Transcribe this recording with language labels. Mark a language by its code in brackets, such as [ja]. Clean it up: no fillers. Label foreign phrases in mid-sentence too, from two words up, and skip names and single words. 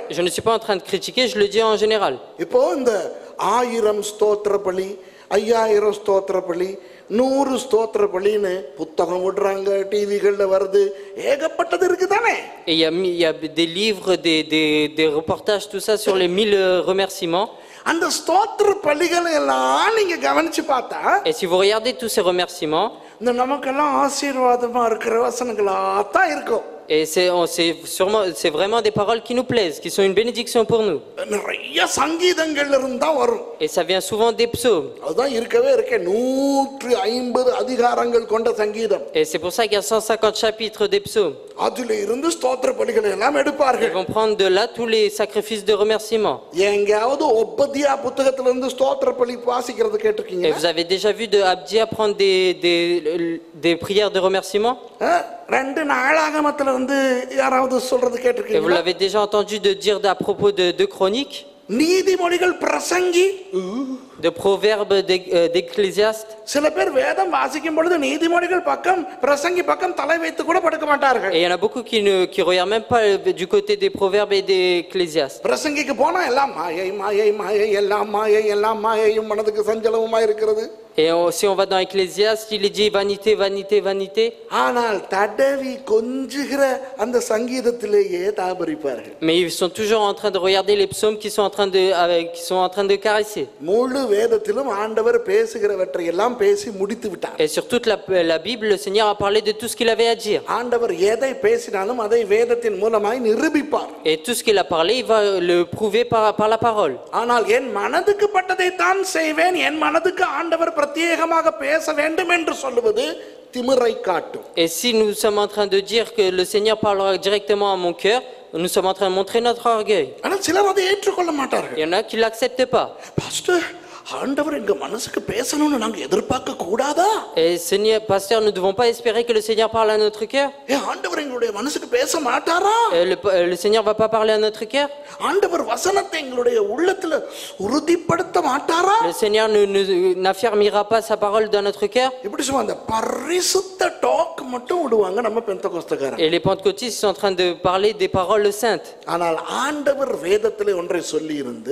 [fr] Je ne suis pas en train de critiquer, je le dis en général. [ta] இப்போ இந்த 1000 ஸ்தோத்திர பலி, 5000 ஸ்தோத்திர பலி, 100 ஸ்தோத்திர பலின்னு புத்தகம் விடுறாங்க, டிவிகள்ல வருது, ஏகப்பட்டது இருக்குதானே. [fr] Et il y a des livres, des reportages, tout ça sur les 1000 remerciements. [ta] அந்த ஸ்தோத்திர பலிகளை எல்லாம் நீங்க கவனிச்சு பார்த்தா, [fr] Et si vous regardez tous ces remerciements, [ta] இந்த நமக்கெல்லாம் ஆசீர்வாதமா இருக்கிற வசனங்களா தான் இருக்கும். [fr] Et c'est vraiment des paroles qui nous plaisent, qui sont une bénédiction pour nous. [ta] நிறைய சங்கீதங்கள்ல இருந்து தான் வரும். [fr] Et ça vient souvent des psaumes. [ta] அதுதான் இருக்கவே இருக்க 150 அதிகாரங்கள் கொண்ட சங்கீதம். [fr] Et c'est pour ça qu'il y a 150 chapitres des psaumes. [ta] அதுல இருந்து ஸ்தோத்திர பலிகளை எல்லாம் [fr] Ils [ta] எடுப்பார்கள். [fr] vont prendre de là tous les sacrifices de remerciement. [ta] எங்கயாவது ஒப்பதியா புத்தகத்துல இருந்து ஸ்தோத்திர பலி வாசிக்கிறது [fr] Et [ta] கேட்டிருக்கீங்க? [fr] vous avez déjà vu de Abdia prendre des prières de remerciement? [ta] ரெண்டு நாளாகமத்துல இருந்து யாராவது சொல்றது [fr] Et vous [ta] கேட்டிருக்கீங்களா? [fr] l'avez déjà entendu de dire à propos de chroniques, [ta] நீதிமொழிகள் பிரசங்கி [fr] de proverbes d'Ecclésiaste. [ta] சில பேர் வேதம் வாசிக்கும் பொழுது நீதிமொழிகள் பக்கம் பிரசங்கி பக்கம் தலை வைத்து கூட படுக்க மாட்டார்கள். [fr] Et il y en a beaucoup qui regardent même pas du côté des proverbes et des Ecclésiastes. [ta] பிரசங்கிக்கு போனா எல்லாம் மாயை மாயை மாயை எல்லாம் மாயை எல்லாம் மாயையும் மனதுக்கு சஞ்சலமுமா இருக்கிறது. [fr] Et si on va dans Ecclésiaste, il est dit vanité, vanité, vanité. [ta] ஆனால் தடவி கொஞ்சுகிற அந்த சங்கீதத்திலேயே தாபரிப்பார்கள். [fr] Mais ils sont toujours en train de regarder les psaumes qui sont en train de caresser. [ta] முழு வேதத்திலும் ஆண்டவர் பேசுகிறவற்றை எல்லாம் பேசி முடித்து விட்டார். [fr] Et sur toute la Bible, le Seigneur a parlé de tout ce qu'il avait à dire. [ta] ஆண்டவர் எதை பேசினாலும் அதை வேதத்தின் மூலமாய் நிரூபிப்பார். [fr] Et tout ce qu'il a parlé, il va le prouver par la parole. [ta] ஆனால் என் மனதுக்கு பட்டதை தான் செய்வேன், என் மனதுக்கு ஆண்டவர் பிரத்யேகமாக பேச வேண்டும் என்று சொல்லுவது திமிரை காட்டும். [fr] Et si nous sommes en train de dire que le Seigneur parlera directement à mon cœur, nous sommes en train de montrer notre orgueil. [ta] ஆனால் சிலர் அதை ஏற்றுக்கொள்ள மாட்டார்கள். [fr] Il y en a qui ne l'acceptent pas. [ta] பாஸ்டர், ஆண்டவர் எங்க மனசுக்கு பேசணும்னு நாங்க எதிர்பார்க்க கூடாதா? [fr] Et Seigneur, pasteur, nous ne devons pas espérer que le Seigneur parle à notre cœur. [ta] ஆண்டவர் எங்களுடைய மனசுக்கு பேச மாட்டாரா? [fr] Le Seigneur va pas parler à notre cœur. [ta] ஆண்டவர் வசனத்தை எங்களுடைய உள்ளத்துல உறுதிப்படுத்த மாட்டாரா? [fr] Le Seigneur n'affirmera pas sa parole dans notre cœur. [ta] இப்படி சொல்லுவாங்க, அந்த பரிசுத்த டாக் மட்டும் விடுவாங்க நம்ம பெந்தகோஸ்தக்காரங்க. [fr] Et les pentecôtistes sont en train de parler des paroles saintes. [ta] ஆனால் ஆண்டவர் வேதத்திலே ஒன்றை சொல்லி இருந்து,